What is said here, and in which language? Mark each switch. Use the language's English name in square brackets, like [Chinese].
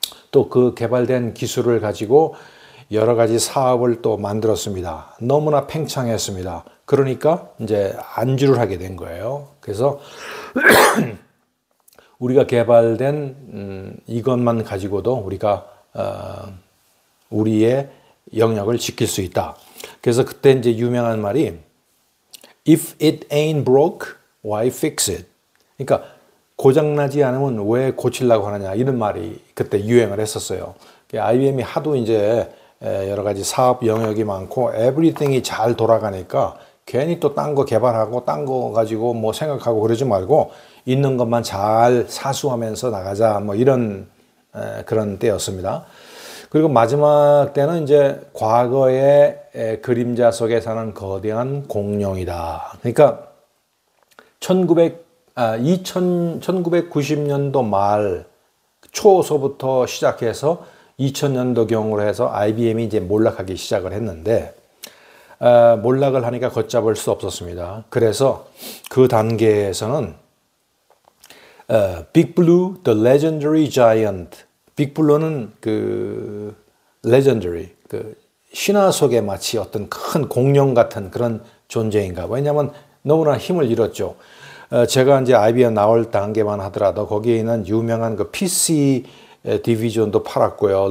[Korean] 또 그 개발된 기술을 가지고 여러 가지 사업을 또 만들었습니다. 너무나 팽창했습니다. 그러니까 이제 안주를 하게 된 거예요. 그래서 우리가 개발된 이것만 가지고도 우리가 우리의 영역을 지킬 수 있다. 그래서 그때 이제 유명한 말이 [English] If it ain't broke, why fix it? [Korean] 그러니까 고장나지 않으면 왜 고치려고 하느냐 이런 말이 그때 유행을 했었어요. IBM이 하도 이제 여러 가지 사업 영역이 많고 everything이 잘 돌아가니까 괜히 또 딴 거 개발하고 딴 거 가지고 뭐 생각하고 그러지 말고 있는 것만 잘 사수하면서 나가자 뭐 이런 그런 때였습니다. 그리고 마지막 때는 이제 과거의 그림자 속에 사는 거대한 공룡이다. 그러니까 1990년도 말 초서부터 시작해서 2000년도경으로 해서 IBM이 이제 몰락하기 시작을 했는데 몰락을 하니까 걷잡을 수 없었습니다. 그래서 그 단계에서는 [English] Big Blue, the legendary giant. [Korean] 빅 블루는 그 legendary, 그 신화 속에 마치 어떤 큰 공룡 같은 그런 존재인가. 왜냐하면 너무나 힘을 잃었죠. 제가 이제 IBM 나올 단계만 하더라도 거기에 있는 유명한 그 PC 디비전도 팔았고요.